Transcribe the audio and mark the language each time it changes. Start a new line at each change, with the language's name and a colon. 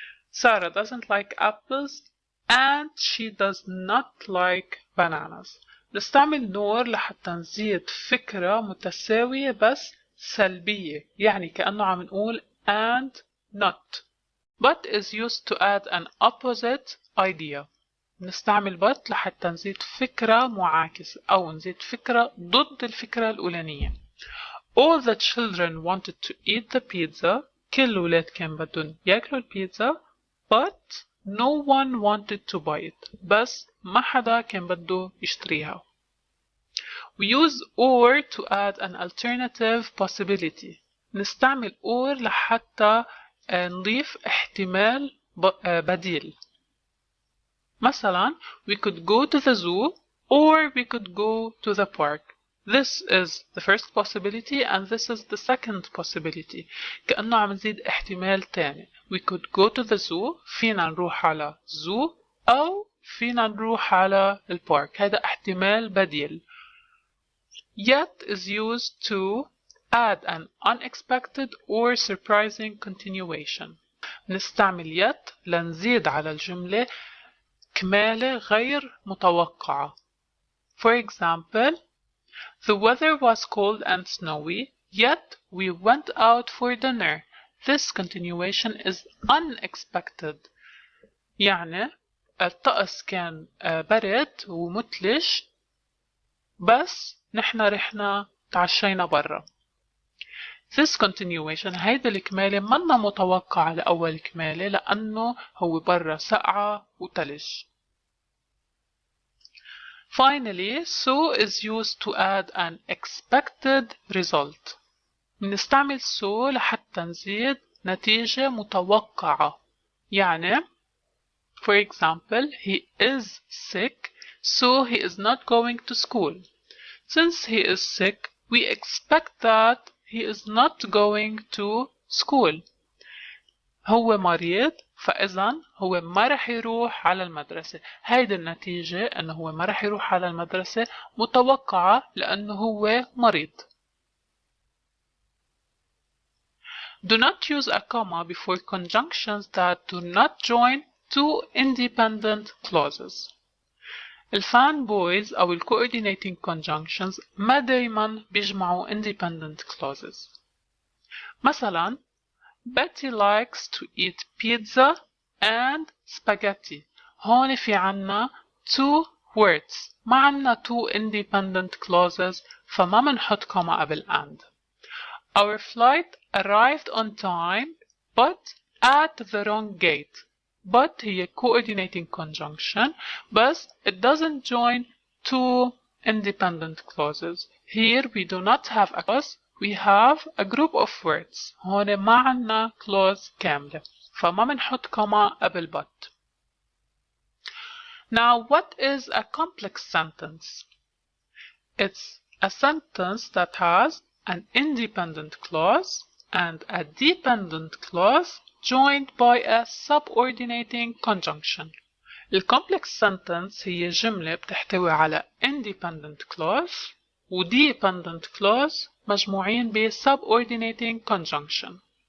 English: Sarah doesn't like apples and she does not like bananas.
Arabic: نستعمل nor لحتى نزيد فكرة متساوية بس سلبية، يعني كأنه عم نقول
English: and not. But is used to add an opposite idea.
Arabic: نستعمل but لحتى نزيد فكرة معاكسة أو نزيد فكرة ضد الفكرة الأولانية.
English: All the children wanted to eat the pizza.
Arabic: كل الولاد كان بدهم ياكلوا البيتزا.
English: But no one wanted to buy it.
Arabic: بس ما حدا كان بده يشتريها.
English: We use or to add an alternative possibility.
Arabic: نستعمل or لحتى نضيف احتمال بديل.
English: مثلا, we could go to the zoo or we could go to the park. This is the first possibility and this is the second possibility.
Arabic: كأنه عم نزيد احتمال تاني.
English: We could go to the zoo.
Arabic: فينا نروح على zoo أو فينا نروح على البارك. هذا احتمال بديل.
English: Yet is used to add an unexpected or surprising continuation.
Arabic: نستعمل yet لنزيد على الجملة كمالة غير متوقعة.
English: For example, the weather was cold and snowy, yet we went out for dinner. This continuation is unexpected.
Arabic: يعني الطقس كان برد ومثلج بس نحن رحنا تعشينا برا.
English: This continuation
Arabic: هيدا الكمالة منا متوقعة لأول كمالة لأنه هو برا سقعة وتلج.
English: Finally, so is used to add an expected result.
Arabic: بنستعمل so لحتى نزيد نتيجة متوقعة.
English: يعني, for example, he is sick, so he is not going to school. Since he is sick, we expect that he is not going to school.
Arabic: هو مريض فإذا هو ما رح يروح على المدرسة. هيدي النتيجة أنه هو ما رح يروح على المدرسة متوقعة لأنه هو مريض.
English: Do not use a comma before conjunctions that do not join two independent clauses.
Arabic: الفان بويز أو ال coordinating conjunctions ما دايما بيجمعوا independent clauses.
English: مثلا Betty likes to eat pizza and spaghetti.
Arabic: هون في عنا
English: two words
Arabic: ما عنا
English: two independent clauses
Arabic: فما منحط كوما قبل and.
English: Our flight arrived on time but at the wrong gate. But هي coordinating conjunction بس it doesn't join two independent clauses. Here we do not have a clause, we have a group of words.
Arabic: هون ما عنا clause كاملة فما منحط كوما قبل but.
English: Now what is a complex sentence? It's a sentence that has an independent clause and a dependent clause joined by a subordinating conjunction. The complex sentence
Arabic: هي جملة بتحتوي على
English: independent clause و dependent clause
Arabic: مجموعين ب
English: subordinating conjunction.